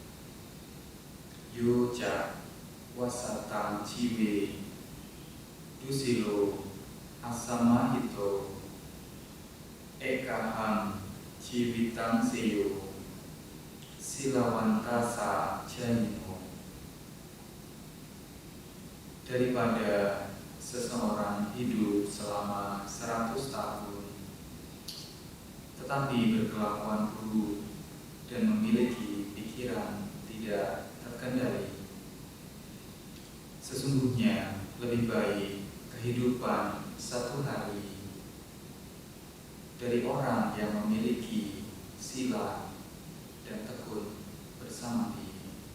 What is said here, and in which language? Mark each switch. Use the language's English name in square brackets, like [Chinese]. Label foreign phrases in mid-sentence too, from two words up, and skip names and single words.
[Pali] Yuja wasatang jiwe dusilo asamahito ekahang jiwitang seyo silawantasa janimo. [Indonesian] Daripada seseorang hidup selama 100 tahun tetapi berkelakuan buruk dan memiliki pikiran tidak terkendali, sesungguhnya lebih baik kehidupan satu hari dari orang yang memiliki sila dan tekun bersama diri.